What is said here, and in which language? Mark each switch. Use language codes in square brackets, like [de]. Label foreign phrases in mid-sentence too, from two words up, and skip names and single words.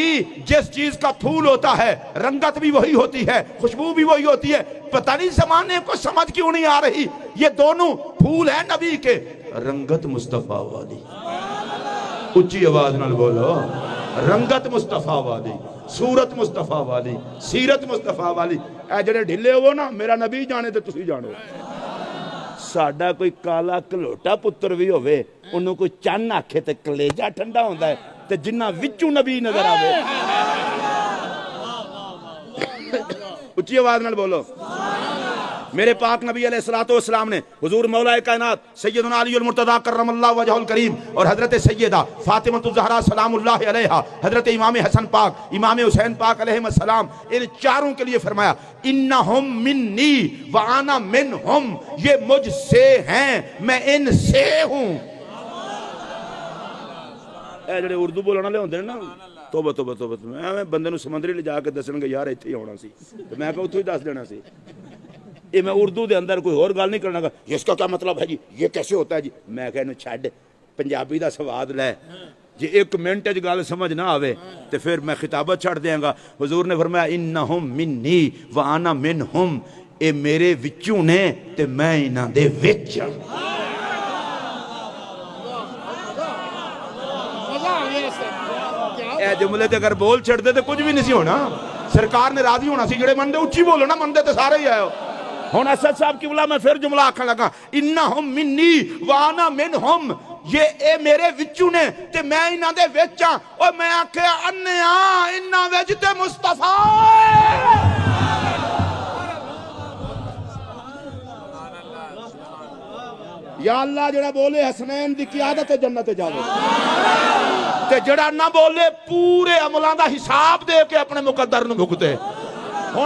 [ur] جس چیز کا پھول ہوتا ہے رنگت بھی وہی ہوتی ہے خوشبو بھی وہی ہوتی ہے پتہ نہیں زمانے کو سمجھ کیوں نہیں آ رہی یہ دونوں پھول ہیں نبی کے رنگت مصطفیٰ والی [pa] اچھی آواز نال بولو رنگت مصطفیٰ والی صورت مصطفیٰ والی سیرت مصطفیٰ والی اے جڑے ڈھلے ہو نا میرا نبی جانے تے تسی جانو ساڈا کوئی کالا کلوٹا پتر بھی ہوئے انہوں کوئی چن آکھے تے کلیجہ ٹھنڈا ہوندہ ہے تے جنہ وچوں نبی نظر آوے اچھی آواز نال بولو [ur] میرے پاک نبی علیہ السلام نے حضور مولا کائنات سیدنا علی المرتضی [ar] کرم اللہ وجہ الکریم [ur] اور حضرت سیدہ فاطمہ الزہرا [ar] سلام اللہ علیہا [ur] حضرت امام حسن پاک امام حسین پاک [ar] علیہ [ur] السلام ان چاروں کے لیے فرمایا [ar] انہم منی وانا منہم [ur] یہ مجھ سے ہیں میں ان سے ہوں [pa] اے جڑے اردو بولنا لے ہوندے نا توبہ توبہ توبہ میں بندے نو سمندری لے جا کے دسن گے یار ایتھے ہی ہونا سی تو میں کہ اتھوں ہی دس دینا سی [ur] یہ میں اردو [pa] دے اندر کوئی اور گل نہیں کرنا گا [ur] اس کا کیا مطلب ہے جی یہ کیسے ہوتا ہے جی [pa] میں کہ چھڈ پنجابی دا سواد لے جی ایک منٹ وچ گل سمجھ نہ آوے تے پھر میں خطابت چھڑ دیاں گا حضور نے فرمایا [ar] انہم منی وانا منہم [pa] اے میرے وچوں نے تے میں انہاں دے وچ اے جملے تے اگر بول چھڑ دے تے کچھ بھی نہیں سی ہونا سرکار نے راضی ہونا سی جڑے مندے اچھی بولو نا مندے تے سارے ہی آئے ہو ہن اسد صاحب قبلہ میں پھر جملہ آکھن لگا [ar] انہم منی وانا منہم [pa] یہ اے میرے وچوں نے تے میں انہاں دے وچ ہاں او میں آکھیا انیا انہاں وچ تے مصطفیٰ [ar] یا اللہ [pa] جڑا بولے حسنین دی قیادت جنت جاوے تے جڑا نہ بولے پورے عملاں دا حساب دے کے اپنے مقدر نو بھگتے ہن